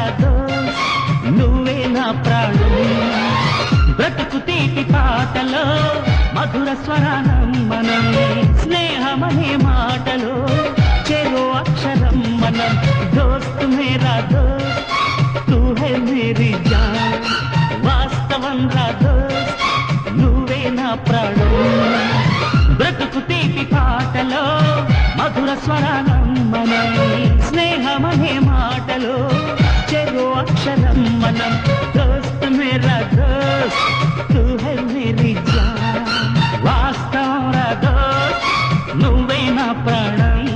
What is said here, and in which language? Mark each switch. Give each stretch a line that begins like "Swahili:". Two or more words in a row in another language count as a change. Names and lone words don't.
Telugu: దోస్త్ నువ్వే నా ప్రాణం బ్రతుకు తీపి పాటలో మధుర స్వరానం మనం స్నేహమనే మాటలో చెరో అక్షరం మనం
Hindi: दोस्त मेरा दोस्त तू है मेरी
Telugu: జాన్ వాస్తవంగా దోస్త్ నువ్వే నా ప్రాణం బ్రతుకు తీపి పాటలో మధుర స్వరానం మనం స్నేహమనే మాటలో చెరో అక్షరం మనం
Hindi: दोस्त मेरा दोस्त तू है मेरी जान
Telugu: వాస్తవంగా దోస్త్ నువ్వే నా ప్రాణం